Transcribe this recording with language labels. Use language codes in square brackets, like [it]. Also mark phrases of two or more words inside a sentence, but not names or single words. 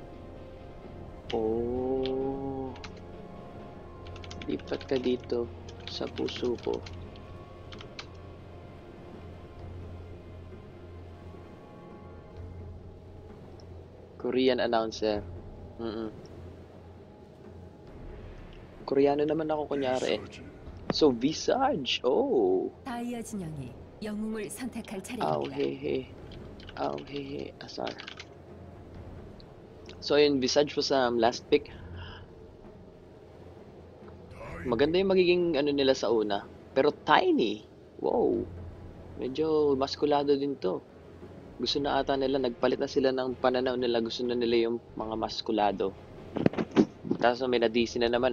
[tl] Oh. Lipat ka dito sa puso ko. [en] Korean announcer. [tl] Koreano naman ako kunyari eh. So, Visage. Oh. [ko] 다이아 진영이 영웅을 선택할 Aw, 차례입니다. [tl] hehe. Aw, hehe. Asar. So, ayun, [en] Visage was last pick. [tl] Maganda yung magiging ano nila sa una. Pero tiny. Wow. Medyo maskulado din to. Gusto na ata nila, nagpalit na sila ng pananaw nila. Gusto na nila yung mga maskulado. Tapos may na-DC na naman.